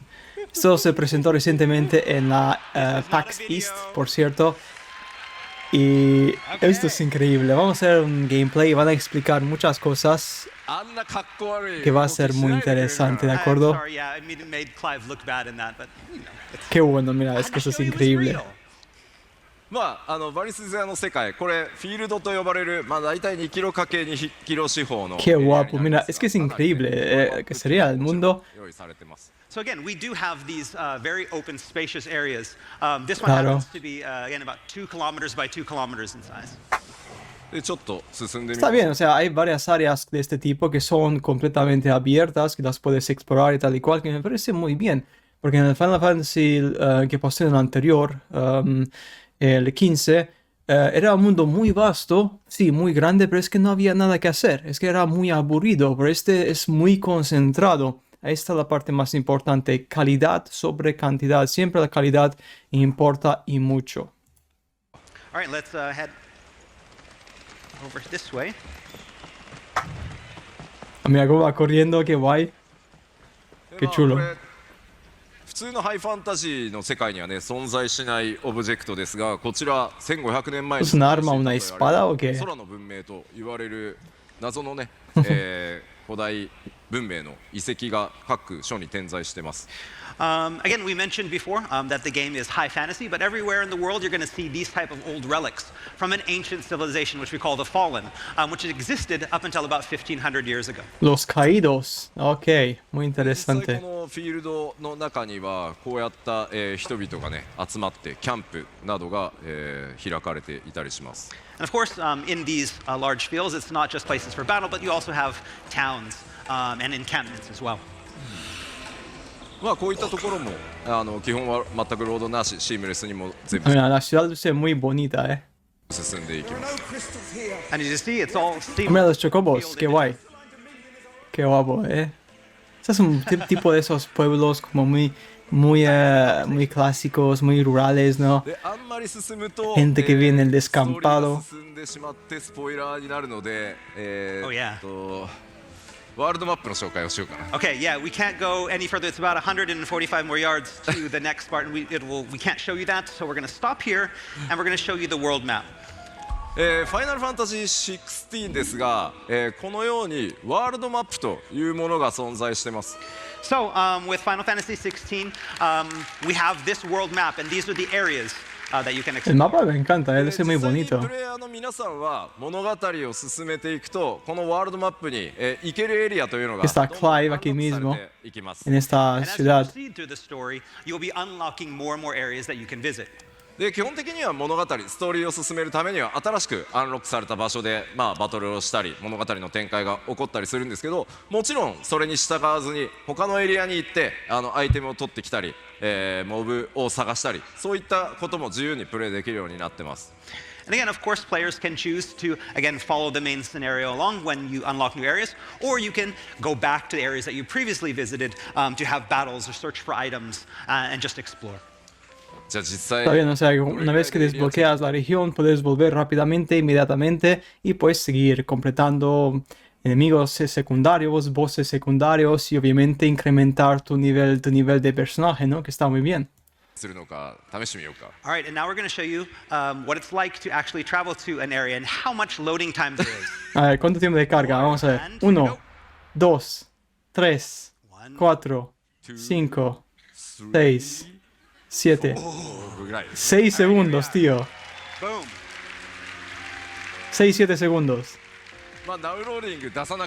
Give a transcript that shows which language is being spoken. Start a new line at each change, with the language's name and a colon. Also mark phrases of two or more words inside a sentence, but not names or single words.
Spanish: Esto se presentó recientemente en la PAX East, por cierto. Y esto es increíble. Vamos a hacer un gameplay y van a explicar muchas cosas que va a ser muy interesante, ¿de acuerdo? Qué bueno, mira, es que eso es increíble.
Japanese: バリス勢の世界、これフィールドと呼ばれる、大体2キロ ×2 キロ四方の
Spanish: Qué guapo, mira, es que es increíble, que sería el mundo.
Japanese: 用意されてます。
English: So again, we do have these very open, spacious areas. This one
Spanish: Claro.
English: happens to be again about 2 kilometers by 2 kilometers in size.
Japanese: でちょっと進んでみ
Spanish: Está bien, o sea, hay varias áreas de este tipo que son completamente abiertas, que las puedes explorar y tal y cual, que me parece muy bien. Porque en el Final Fantasy que pasé en el anterior, el 15, era un mundo muy vasto, sí, muy grande, pero es que no había nada que hacer. Es que era muy aburrido, pero este es muy concentrado. Ahí está la parte más importante, calidad sobre cantidad. Siempre la calidad importa y mucho.
English: All right, let's head over this way.
Spanish: Mira cómo va corriendo, qué guay. Qué chulo.
Japanese: これ普通のハイファンタジーの世界にはね存在しないオブジェクトですが、こちら1500年前に
Spanish: ¿Es un arma, una espada o qué?
Japanese: 空の文明と言われる謎のね、古代文明の遺跡が各所に点在してます。
English: Again, we mentioned before that the game is high fantasy, but everywhere in the world you're going to see these type of old relics from an ancient civilization, which we call the Fallen, which existed up until about 1500 years ago.
Spanish: Los caídos. Ok, muy
Japanese: 実際
Spanish: interesante.
Japanese: このフィールドの中にはこうやった、人々がね集まってキャンプなどが、開かれていたりします。
English: And of course, in these large fields, it's not just places for battle, but you also have towns and encampments as well.
Japanese: こういったところも基本は全くロードなしシームレスにも全部
Spanish: Mira, la ciudad es muy bonita, eh.
Japanese: 進んでいきます。
English: And as you see, it's all steam.
Spanish: Mira los chocobos, qué guay. Qué guapo, eh. Este es un tipo de esos pueblos como muy clásicos, muy rurales, ¿no?
Japanese: であんまり進むと
Spanish: Gente que viene del descampado.
Japanese: ストーリーが進んでしまってスポイラーになるので、
English: Oh, yeah.
Japanese: ワールドマップの紹介をしようかな。
English: Okay, yeah, we can't go any further. It's about 145 more yards to the next part, and we can't show you that, so we're going to stop here, and we're going to show you the world map.
Japanese: ファイナルファンタジー16ですが、このようにワールドマップというものが存在してます。
English: So, with Final Fantasy XVI, we have this world map, and these are the areas that you can
Spanish: El
English: explore.
Spanish: mapa me encanta, eh. Es muy
Japanese: 実際に
Spanish: bonito.
Japanese: プレイヤーの皆さんは物語を進めていくとこのワールドマップに、行けるエリアというのが
Spanish: Está
Japanese: どんどん Clive アンロッ
Spanish: aquí
Japanese: クさ
Spanish: mismo,
Japanese: れていきます。
Spanish: en esta
English: And as you
Spanish: ciudad.
English: proceed through the story, you'll be unlocking more and more areas that you can visit.
Japanese: で基本的には物語ストーリーを進めるためには新しくアンロックされた場所で、バトルをしたり物語の展開が起こったりするんですけど、もちろんそれに従わずに他のエリアに行ってアイテムを取ってきたり、モブを探したりそういったことも自由にプレイできるようになってます。
English: And again, of course, players can choose to, again, follow the main scenario along when you unlock new areas, or you can go back to the areas that you previously visited to have battles or search for items and just explore.
Japanese: じゃあ実際
Spanish: Está bien, o sea, una vez que desbloqueas la región, puedes volver rápidamente, inmediatamente, y puedes seguir completando enemigos secundarios, bosses secundarios, y obviamente incrementar tu nivel de personaje, ¿no? Que está muy bien.
Japanese: するのか試してみようか。
English: All right, and now we're going to show you what it's like to actually travel to an area and how much loading time there is.
Spanish: A ver, ¿cuánto tiempo de carga? Vamos a ver. 1, 2, 3, 4, 5, 6, 7.
Japanese: ぐらい。
Spanish: 6 segundos, tío. Boom. 6, 7 segundos.
Japanese: ダウンローディング出さなく